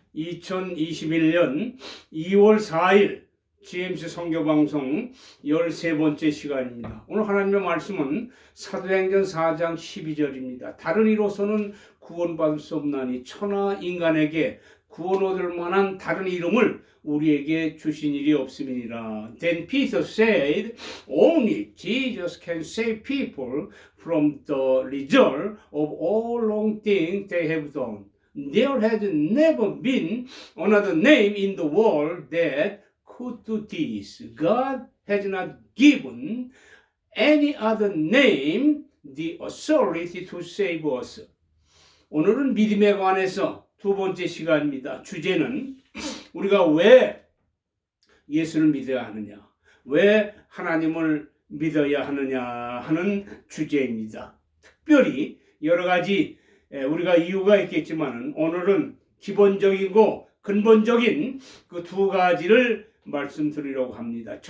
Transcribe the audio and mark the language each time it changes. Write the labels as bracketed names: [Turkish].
[Korean] 2021년 2월 4일 GMC 선교방송 13번째 시간입니다. 오늘 하나님의 말씀은 사도행전 4장 12절입니다. 다른 이로서는 구원받을 수 없나니 천하 인간에게 구원 얻을 만한 다른 이름을 우리에게 주신 일이 없음이니라. [English] Then Peter said, only Jesus can save people from the result of all wrong things they have done. There has never been another name in the world that could do this. God has not given any other name the authority to save us. [Korean] 오늘은 믿음에 관해서 두 번째 시간입니다. 주제는 우리가 왜 예수를 믿어야 하느냐, 왜 하나님을 믿어야 하느냐 하는 주제입니다. 특별히 여러 가지 우리가 이유가 있겠지만 오늘은 기본적이고 근본적인 그 두 가지를 말씀드리려고 합니다.